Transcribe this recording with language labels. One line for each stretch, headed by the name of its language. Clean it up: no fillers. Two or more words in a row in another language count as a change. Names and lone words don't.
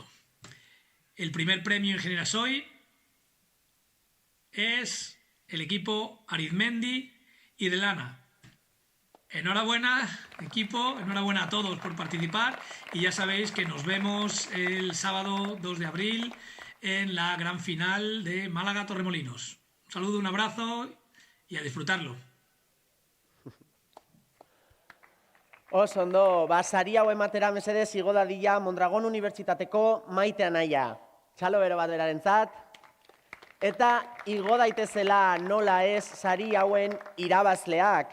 Spanish: El primer premio Ingeniera Soy es el equipo Arizmendi y Delana. Enhorabuena, equipo, enhorabuena a todos por participar y ya sabéis que nos vemos el sábado 2 de abril en la gran final de Málaga-Torremolinos. Un saludo, un abrazo y a disfrutarlo.
Basque: Oso ondo, sari hau ematera mesedez igo dadila Mondragon Unibertsitateko Maite Anaia. Txalo bero bat berarentzat. Eta igo daitezela nola ez sari hauen irabazleak.